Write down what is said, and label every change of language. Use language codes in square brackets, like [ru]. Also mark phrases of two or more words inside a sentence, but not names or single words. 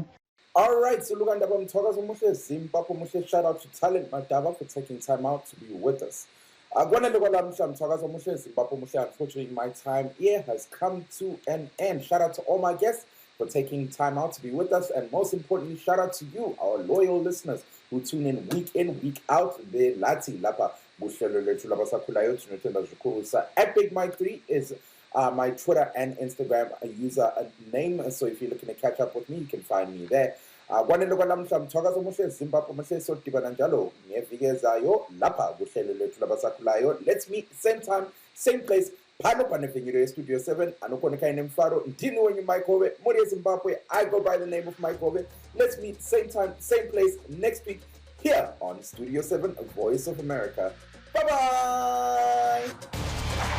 [en] All right, so look, Zimbabwe, shout out to Talent Madava for taking time out to be with us. Unfortunately, my time here has come to an end. Shout out to all my guests for taking time out to be with us, and most importantly, shout out to you, our loyal listeners, who tune in, week out. [nd] The Lati Lapa kuhlelo lethu labasakhulayo. [sn] Tinotenda zvikuru [en] at Big Mike 3 is my Twitter and Instagram user name. So if you're looking to catch up with me, you can find me there. [nd] Kwanele kwalamhla mthwakazo muhle Zimbabwe muhle sodibana njalo ngeviki ezayo lapha kuhlelo lethu labasakhulayo. [en] Let's meet same time, same place. [sn] Pano panefinyiro Studio 7 anokoneka ine mfaro ndini wenyu Mike Hove muri Zimbabwe. [en] I go by the name of Mike Hove. Let's meet same time, same place next week here on Studio 7, Voice of America. Bye bye.